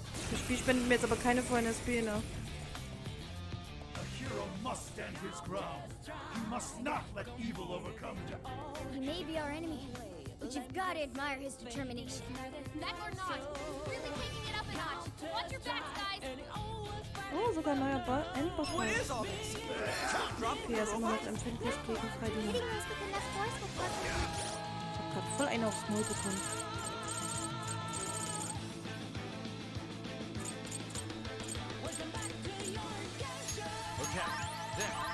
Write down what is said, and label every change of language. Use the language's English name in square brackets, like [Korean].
[German] Das Spiel spendet mir jetzt aber keine vollen SP, ne? [English] A hero must stand his ground. He must not let evil overcome him. He may be our enemy, but you've got to admire his determination. That or not, he's really taking it up a notch. Watch your backs, guys! [German] Oh, sogar ein neuer Endboss. [English] What is all this? Drop [German] Okay, er ist immer noch empfindlich gegen Freidiener. [English] Hitting us with enough force will cause [German] Ich hab grad voll einen aufs Maul bekommen. [English] Okay. There.